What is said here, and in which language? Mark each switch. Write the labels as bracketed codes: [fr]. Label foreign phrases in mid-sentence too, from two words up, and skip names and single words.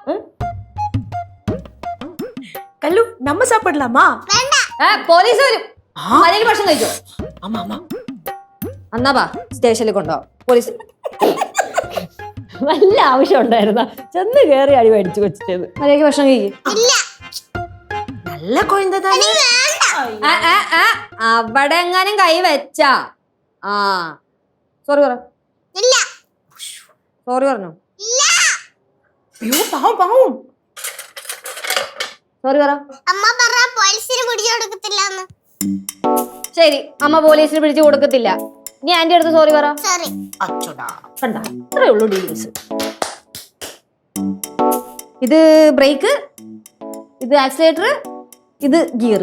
[ta] கல்லு நம்ம சாப்பிடலாமா? [ml] പോലീസ് വരും. മര്യാദയ്ക്ക് ഭക്ഷണം കഴിച്ചോ. [ta] ஆமா ஆமா [ml] എന്നാ വാ സ്റ്റേഷനിൽ കൊണ്ടുപോവാം. പോലീസ് വല്ല ആവശ്യം ഉണ്ടായിരുന്ന ചെന്ന് കേറി അടി മേടിച്ചു വെച്ചത്. മര്യാദയ്ക്ക് ഭക്ഷണം കഴിക്കും. [ta] நல்ல குழந்தை தானே. [ml] അവിടെ എങ്ങാനും കൈ വെച്ചാ ആ സോറി പറ. ഇല്ല സോറി പറഞ്ഞോ? ഇല്ല [ta] ஐயோ பாவம் பாவம். [ml] സോറി പറ. അമ്മ പറ പോലീസിന് പിടിച്ചു കൊടുക്കത്തില്ലെന്ന്. ശരി അമ്മ പോലീസിന് പിടിച്ചു കൊടുക്കത്തില്ല. നീ ആന്റി അടുത്ത് സോറി പറ. സോറി. [ta] அச்சோடா. [ml] കണ്ട ഇത്രേ ഉള്ളൂ ഡീൽസ്. ഇത് ബ്രേക്ക്, ഇത് ആക്സിലേറ്റർ, ഇത് ഗിയർ അല്ലേ?